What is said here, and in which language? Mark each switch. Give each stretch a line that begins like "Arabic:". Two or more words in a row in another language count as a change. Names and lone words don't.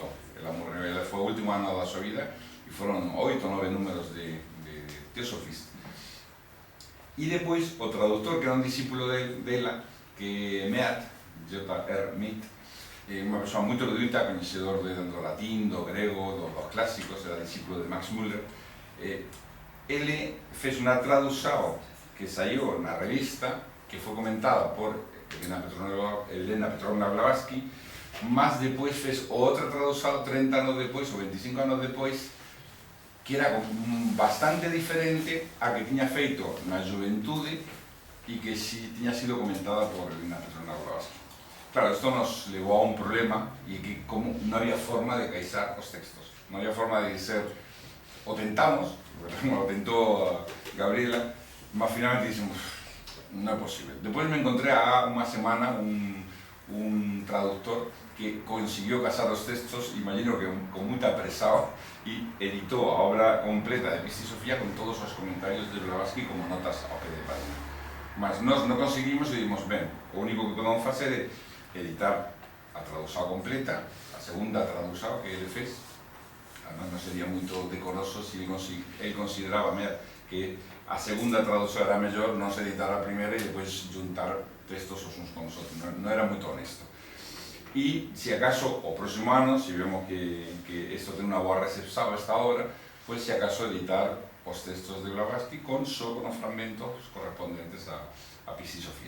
Galician: Ela morreu, foi o último ano da súa vida, e foron 8 ou 9 números de Theosophist. E depois, o traductor, que era un discípulo dela, que é Mead, J.R. Mead, unha persoa moito erudita, coñecedor do latín, do grego, dos clásicos, era discípulo de Max Müller. Ele fez unha tradução que saiu na revista, que foi comentada por Helena Petrovna Blavatsky, mas depois fez outra tradução 30 anos depois, ou 25 anos depois, que era bastante diferente a que tiña feito na juventude e que si tiña sido comentada por Helena Petrovna Blavatsky. Claro, isto nos levou a un problema, e que como non había forma de caixar os textos, non había forma de dizer, o tentamos, lo tentou Gabriela, mas finalmente dixemos, non é posible. Depois me encontré há unha semana un traductor que consiguió casar os textos, imagino que con moita apresado, e editou a obra completa de Pistisofía con todos os comentarios de Blavatsky como notas ao pé de página. Mas nós non conseguimos e dimos, ben, o único que podemos facer é editar a tradução completa, a segunda tradução que ele fez. Además, non sería moito decoroso se ele consideraba que a segunda tradução era mellor non se editar a primeira e depois juntar textos os uns con os outros. Non era moito honesto. E, se acaso, o próximo ano, se vemos que isto ten unha boa recepción esta obra, pois, se acaso, editar os textos de Blavatsky só con os fragmentos correspondentes a Pistisofía.